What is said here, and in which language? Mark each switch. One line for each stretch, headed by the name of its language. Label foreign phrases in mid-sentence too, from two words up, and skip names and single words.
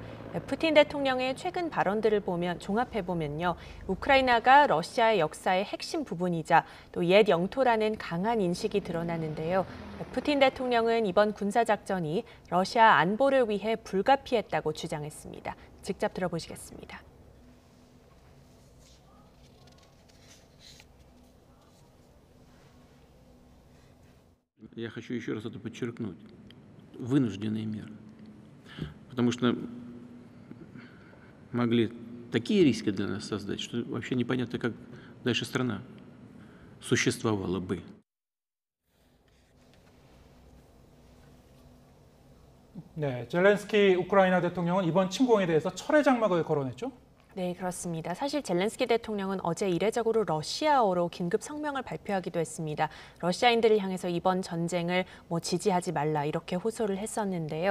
Korean: 푸틴 대통령의 최근 발언들을 종합해보면요. 우크라이나가 러시아의 역사의 핵심 부분이자 또 옛 영토라는 강한 인식이 드러나는데요. 푸틴 대통령은 이번 군사작전이 러시아 안보를 위해 불가피했다고 주장했습니다. 직접 들어보시겠습니다.
Russian: Я хочу еще раз это подчеркнуть. Вынужденные меры. Потому что могли такие риски для нас создать, что вообще непонятно, как дальше страна существовала бы.
Korean: 네, 젤렌스키 우크라이나 대통령은 이번 침공에 대해서 철회 장막을 걸어냈죠. 네, 그렇습니다. 사실 젤렌스키 대통령은 어제 이례적으로 러시아어로 긴급 성명을 발표하기도 했습니다. 러시아인들을 향해서 이번 전쟁을 지지하지 말라 이렇게 호소를 했었는데요.